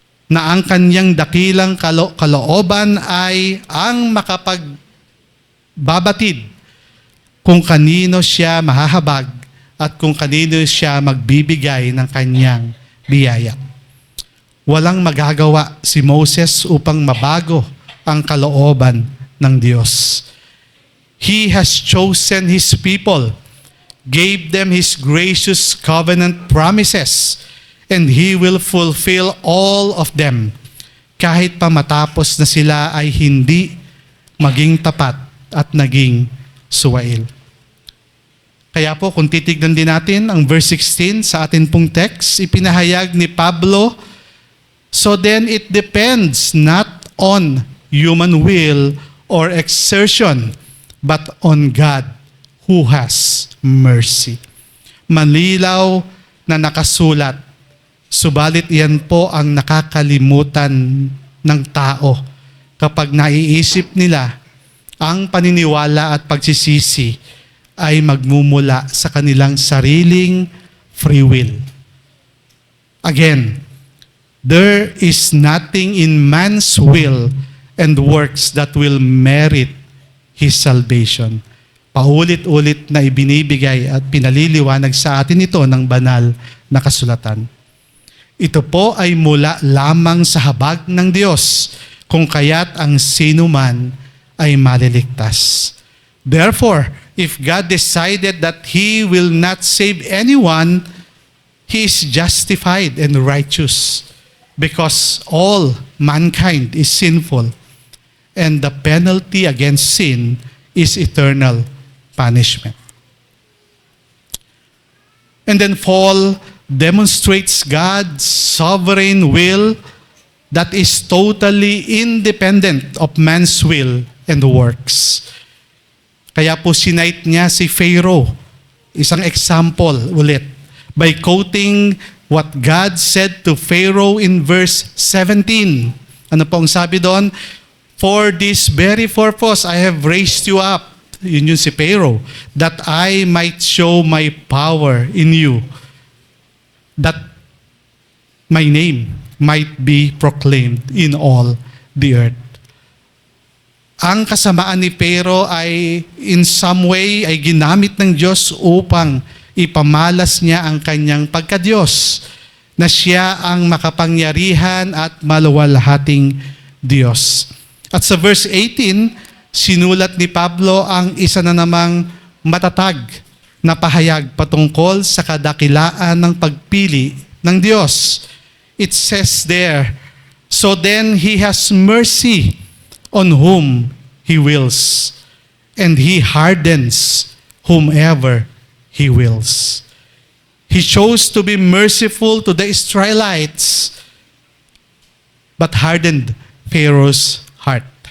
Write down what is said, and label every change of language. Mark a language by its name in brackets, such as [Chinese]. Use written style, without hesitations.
[Filipino] Na ang kanyang dakilang kalooban ay ang makapagbabatid kung kanino siya mahahabag at kung kanino siya magbibigay ng kanyang biyaya. Walang magagawa si Moses upang mabago ang kalooban ng Diyos. [English] He has chosen His people, gave them His gracious covenant promises, and He will fulfill all of them, kahit pa matapos na sila ay hindi maging tapat at naging suwail. [Filipino] Kaya po, kung titignan din natin ang verse 16 sa atin pong text, ipinahayag ni Pablo, so then it depends not on human will or exertion, but on God who has mercy. Manilaw na nakasulat, subalit iyan po ang nakakalimutan ng tao kapag naiisip nila ang paniniwala at pagsisisi ay magmumula sa kanilang sariling free will. [English] Again, there is nothing in man's will and works that will merit his salvation. [Filipino] Paulit-ulit na ibinibigay at pinaliliwanag sa atin ito ng banal na kasulatan. Ito po ay mula lamang sa habag ng Diyos, kung kaya't ang sinuman ay maliligtas. [English] Therefore, if God decided that He will not save anyone, He is justified and righteous because all mankind is sinful, and the penalty against sin is eternal punishment. And then Paul demonstrates God's sovereign will that is totally independent of man's will and works. Kaya po sinight niya si Pharaoh isang example ulit by quoting what God said to Pharaoh in verse 17. Ano pong sabi doon? For this very purpose I have raised you up. Yun si Pharaoh. That I might show my power in you. That my name might be proclaimed in all the earth. [Filipino] Ang kasamaan ni Pharaoh ay in some way ay ginamit ng Diyos upang ipamalas niya ang kanyang pagka-Diyos, na siya ang makapangyarihan at maluwalhating Diyos. At sa verse 18, sinulat ni Pablo ang isa na namang matatag na pahayag patungkol sa kadakilaan ng pagpili ng Diyos. [English] It says there, so then He has mercy on whom He wills, and He hardens whomever He wills. He chose to be merciful to the Israelites, but hardened Pharaoh's heart.